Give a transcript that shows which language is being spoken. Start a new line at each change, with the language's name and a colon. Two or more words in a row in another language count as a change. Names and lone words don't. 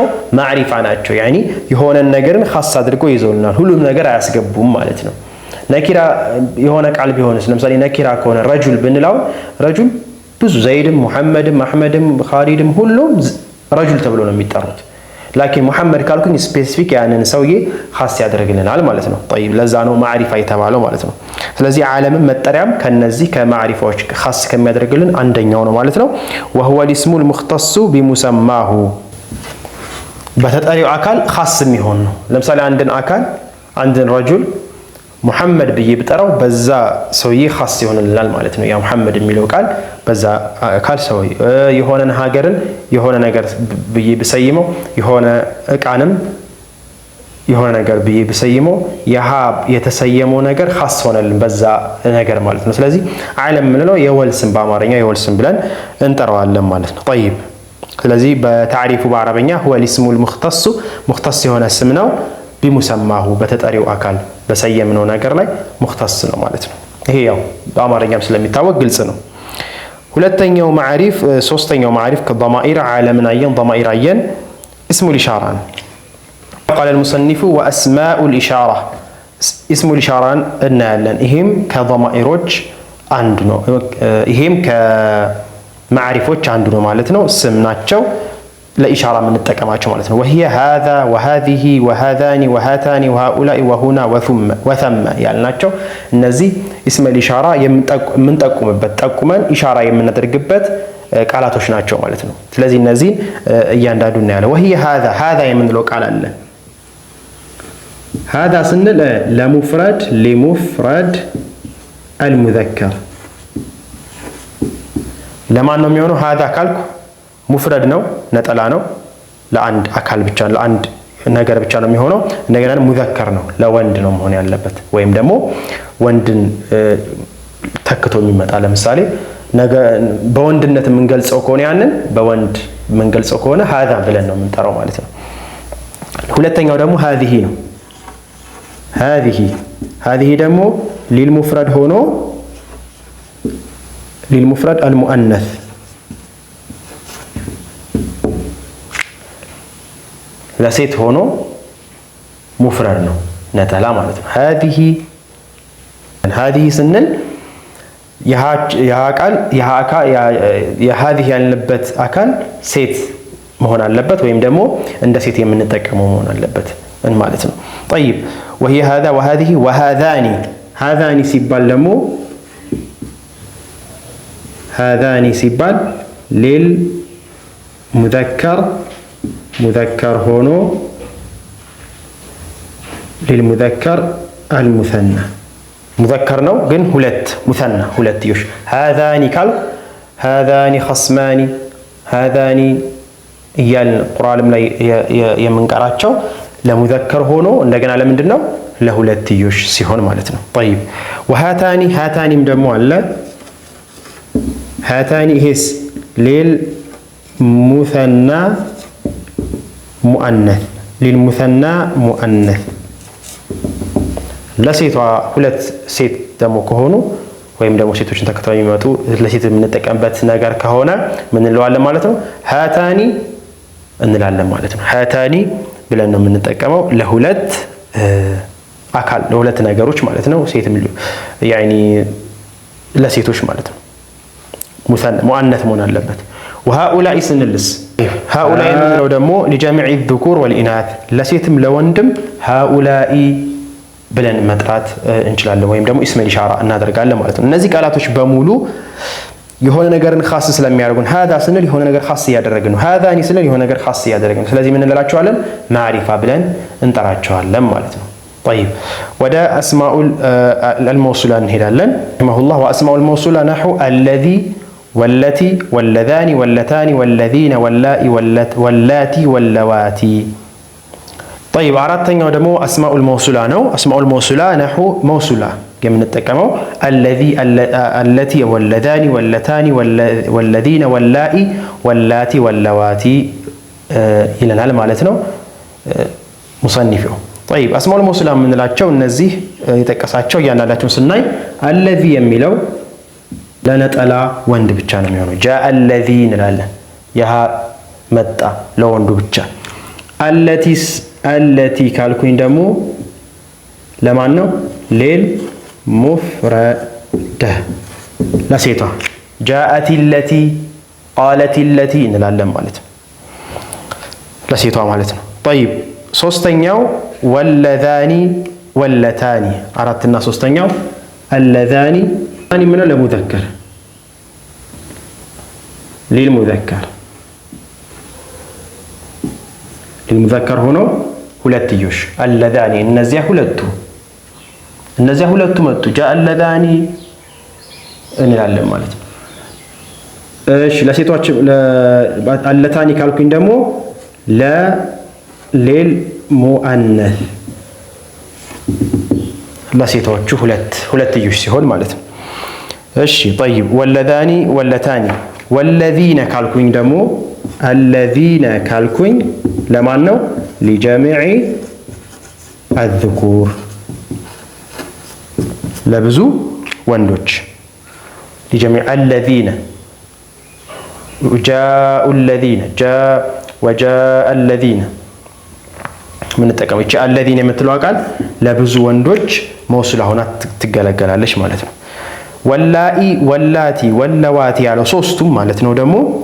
Amharic: ማዕሪፋ ናቸው። ያኒ የሆነ ነገርን ኻስ አድርጎ ይዘውልናል። ሁሉም ነገር አያስገቡም ማለት ነው። ነኪራ የሆነ ቃል ቢሆንስ ለምሳሌ ነኪራ ከሆነ ረጁል ብንለው ረጁል ብዙ ዘይድም ሙሐመድም አህመድም ኻሊድም ሁሉም ረጁል ተብሎ ነው የሚጠሩት። ላኪን ሙሐመድ ካልኩኝ ስፔሲፊክ ያንን ሰውዬ ኻስ ያደርግልናል ማለት ነው። طيب ለዛ ነው ማዕሪፋ የተባለው ማለት ነው። ስለዚህ ዓለምን መጠሪያም ከነዚህ ከማዕሪፋዎች ኻስ ከሚያደርግልን አንደኛው ነው ማለት ነው።
Arabic: وهو الاسم المختص بمسماه
Amharic: በተጠሪው አካል ኻስ የሚሆን ነው። ለምሳሌ አንድን ረጁል ሙሐመድ ብዬ ብጠራው በዛ ሰውዬ ኻስ ይሆንልናል ማለት ነው። ያ ሙሐመድ የሚለው ቃል በዛ አካል ሰውዬ የሆነን ሀገርን የሆነ ነገር ብዬ ብሰይመው የሆነ እቃንም የሆነ ነገር ብዬ ብሰይመው ያሃ የተሰየመው ነገር ኻስ ሆነልን በዛ ነገር ማለት ነው። ስለዚህ ዓለም የምንለው የወል ስም በአማርኛ የወል ስም ብለን እንጠራዋለን ማለት ነው። طيب ስለዚህ በታሪፉ በአረበኛ
Arabic: هو الاسم المختص مختص
Amharic: የሆነ ስም ነው። ቢሙሰማሁ በተጠሪው አካል በሰየምነው ነገር ላይ ሙኽተስ ነው ማለት ነው። ይሄ ያው በአማርኛም ስለሚታወቅ ግልጽ ነው። ሁለተኛው ማዕሪፍ ሶስተኛው ማዕሪፍ ከضمائر ዓለምን አየን
Arabic: ضمائر አየን اسم الإشارة قال المصنف وأسماء الإشارة اسم الإشارة እናያለን።
Amharic: ይሄም ከضمائሮች አንዱ ነው። ይሄም ከማዕሪፎች አንዱ ነው ማለት ነው። ስም ናቸው ለኢሻራ የምንጠቀማቸው ማለት ነው።
Arabic: وهي هذا وهذه وهذان وهاتان وهؤلاء وهنا وثم
Amharic: ያልናቸው እነዚህ
Arabic: اسم الإشارة
Amharic: የምንጠቁምበት ጠቁመን ኢሻራ የምናደርግበት ቃላቶች ናቸው ማለት ነው። ስለዚህ እነዚህ እያንዳንዱ እናያለን።
Arabic: وهي هذا
Amharic: የምንለው ቃል አለ
Arabic: هذا سنل لمفرد لمفرد
Amharic: المذكر ለማን ነው የሚሆነው هذا ካልኩ ሙፍረድ ነው ነጠላ ነው ለአንድ አካል ብቻ ለአንድ ነገር ብቻ ነው የሚሆነው እንደገና ሙዘከር ነው ለወንድ ነው መሆን ያለበት ወይም ደግሞ ወንድን ተክቶ የሚመጣ ለምሳሌ በወንድነት የምንገልጸው ከሆነ ያንን በወንድ የምንገልጸው ከሆነ هذا ብለን ነው የምንጠራው ማለት ነው ሁለተኛው ደግሞ هذه ነው هذه ደግሞ للمفرد ሆኖ
Arabic: للمفرد المؤنث
Amharic: ለሴት ሆኖ ሙፍረድ ነው ነጠላ ማለት ነው هذه ስንል የሃዚህ ያልንበት አካል ሴት መሆን አለበት ወይም ደግሞ እንደ ሴት የምንጠቀመው መሆን አለበት ማለት ነው طيب
Arabic: وهي هذا وهذه وهذان
Amharic: ሲባል ደግሞ
Arabic: هذان ሲባል للمذكر ሆኖ للمذكر المثنى مذكر ነው
Amharic: ግን مثنى ሁለትዮሽ هذان ካልኩ
Arabic: هذان خصمان هذان
Amharic: እያልን ቁርአንም ላይ የምንቀራቸው ለሙዘከር ሆኖ እንደገና ለምንድነው ለሁለትዮሽ ሲሆን ማለት ነው طيب وهاتانም ደግሞ አለ هاتان ይሄስ
Arabic: للمثنى مؤنث
Amharic: ለሴቷ ሁለት ሴት ደግሞ ከሆኑ ወይም ደግሞ ሴቶችን ተከታታይ የሚመጡ ለሴት የምንጠቀምበት ነገር ከሆነ ምን እንለዋለን ማለት ነው هاتان እንላለን ማለት ነው هاتان ብለን ነው የምንጠቀመው ለሁለት አካል ለሁለት ነገሮች ማለት ነው ሴትም يعني ለሴቶች ማለት ነው ሙአነስ መሆን አለበት وهؤلاء ስንልስ هؤلاء የምንለው ደግሞ لجميع
Arabic: الذكور والإناث
Amharic: ለሴትም ለወንድም هؤلاء ብለን መጥራት እንችላለን ወይም ደግሞ
Arabic: اسم الإشارة
Amharic: እናደርጋለን ማለት ነው እነዚህ ቃላቶች በሙሉ የሆነ ነገርን ኻስ ስለሚያደርጉን هذا ስንል የሆነ ነገር ኻስ ያደረግን ነው هذان ስንል የሆነ ነገር ኻስ ያደረግን ነው ስለዚህ ምን እንላቸዋለን ማዕሪፋ ብለን እንጠራቸዋለን ማለት ነው طيب
Arabic: ودا اسماء الموصولة نهدالن رحمه الله واسماء الموصولة نحو الذي والتي واللذان واللتان والذين واللاتي واللواتي طيب አራተኛው ደግሞ اسماء الموصولة ነው اسماء الموصولة نحو
Amharic: موصولة የምንጠቀመው
Arabic: التي واللذان واللتان والذين واللاتي واللواتي
Amharic: ይለናል ማለት ነው ሙሰኒፊው طيب
Arabic: اسماء الموصولة
Amharic: የምንላቸው እነዚህ የተጠቀሳቸው እያንዳንዳቸውን ስናይ الذي የሚለው ለነጠላ ወንድ ብቻ ነው የሚሆነው
Arabic: جاء الذي
Amharic: እንላለን ያ መጣ ለወንዱ ብቻ التي ካልኩኝ ደግሞ ለማን ነው للمفردة ለሴቷ
Arabic: جاءت التي قالت التي
Amharic: እንላለን ማለት ነው ለሴቷ ማለት ነው طيب ሶስተኛው
Arabic: واللذان واللتان
Amharic: አራትና ሶስተኛው
Arabic: اللذان من المذكر
Amharic: للمذكر ሆኖ ሁለትዮሽ اللذان እነዚያ ሁለቱ መጡ
Arabic: جاء اللذان
Amharic: እንላለን ማለት ነው እሺ ለሴቶች اللتان ካልኩኝ ደግሞ للمؤنث ለሴቶቹ ሁለትዮሽ ሲሆን ማለት ነው እሺ طيب
Arabic: واللذان واللتان والذين
Amharic: ካልኩኝ ደግሞ الذين ካልኩኝ ለማን ነው
Arabic: لجميع الذكور
Amharic: ለብዙ ወንዶች
Arabic: لجميع الذين جاء الذين وجاء الذين
Amharic: ምን ተጠቀመ እቺ الذين የምትለው ቃል ለብዙ ወንዶች መውሱላ ሆና ትገለገላለች ማለት ነው
Arabic: واللائي واللاتي واللواتي
Amharic: ያለው ሶስቱም ማለት ነው ደግሞ